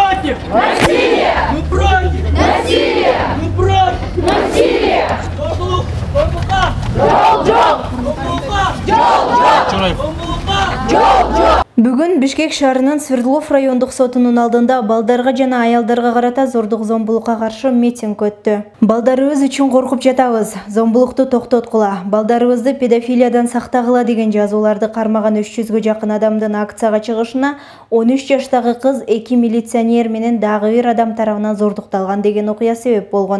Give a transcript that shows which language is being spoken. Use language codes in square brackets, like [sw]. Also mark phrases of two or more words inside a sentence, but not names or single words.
[ru] против насилия! Мы против насилия! Мы против насилия! [ky] Бүгүн Бишкек шаарынын Свердлов райондук сотунун алдында балдарга жана аялдарга карата зордук зомбулукка каршы митинг өттү. Балдарыбыз үчүн коркуп жатабыз, зомбулукту токтоткула, балдарыбызды педофилиядан сактагыла деген жазууларды кармаган 300гө жакын адамдын акцияга чыгышына 13 жаштагы кыз 2 милиционер менен дагы бир адам тарабынан зордукталган деген окуя себеп болгон.